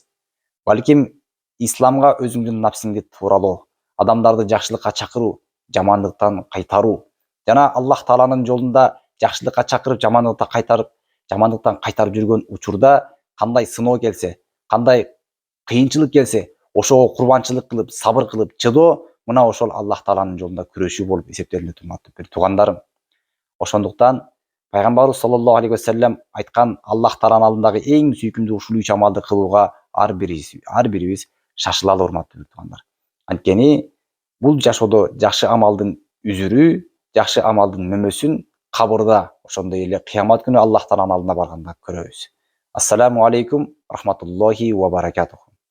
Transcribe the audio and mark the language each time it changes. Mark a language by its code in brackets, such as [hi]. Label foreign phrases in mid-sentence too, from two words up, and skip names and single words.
[ky] Балким исламга өзүңдүн напсиңди тууралоо, адамдарды жакшылыкка чакыруу, жамандыктан кайтаруу жана Аллах тааланын жолунда жакшылыкка чакырып, жамандыктан кайтарып жүргөн учурда кандай сыноо келсе, кандай кыйынчылык келсе, ошого курбанчылык кылып, сабыр кылып чыдоо, мына ошол Аллах тааланын жолунда күрөшүү болуп эсептелет, урматтуу туугандарым. Ошондуктан пайгамбарыбыз [ar] صلى الله عليه وسلم [ky] айткан Аллах тааланын алдындагы эң сүйкүмдүү ушул 3 амалды кылууга ар бирибиз шашылалы, урматтуу туугандар. Анткени бул жашоодо жакшы амалдын үзүрү, жакшы амалдын мөмөсүн кабырда, ошондой эле кыямат күнү Аллах тааланын алдына барганда көрөбүз. [ar] السلام عليكم رحمة الله وبركاته.